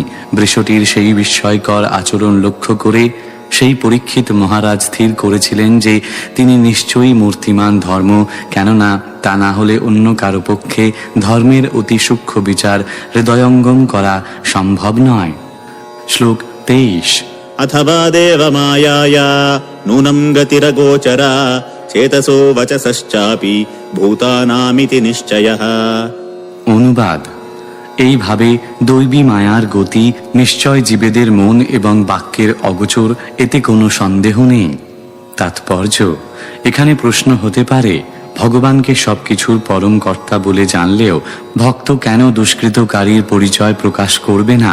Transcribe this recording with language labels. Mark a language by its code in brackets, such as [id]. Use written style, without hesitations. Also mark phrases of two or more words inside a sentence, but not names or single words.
[bn] বৃষটির সেই বিস্ময়কর আচরণ লক্ষ্য করে সেই পরীক্ষিত মহারাজ স্থির করেছিলেন যে তিনি নিশ্চয়ই মূর্তিমান ধর্ম, কেননা তা না হলে অন্য কারো পক্ষে ধর্মের অতি সূক্ষ্ম বিচার হৃদয়ঙ্গম করা সম্ভব নয়। শ্লোক 23। [sa] अथवा देवमायाया नूनं गतिरगोचरा चेतसो वचसश्चापि भूतानामिति निश्चयः। [bn] অনুবাদ: এইভাবে দৈবী মায়ার গতি নিশ্চয় জীবেদের মন এবং বাক্যের অগোচর, এতে কোনো সন্দেহ নেই। তাৎপর্য: এখানে প্রশ্ন হতে পারে, ভগবানকে সবকিছুর পরম কর্তা বলে জানলেও ভক্ত কেন দুষ্কৃতকারীর পরিচয় প্রকাশ করবে না?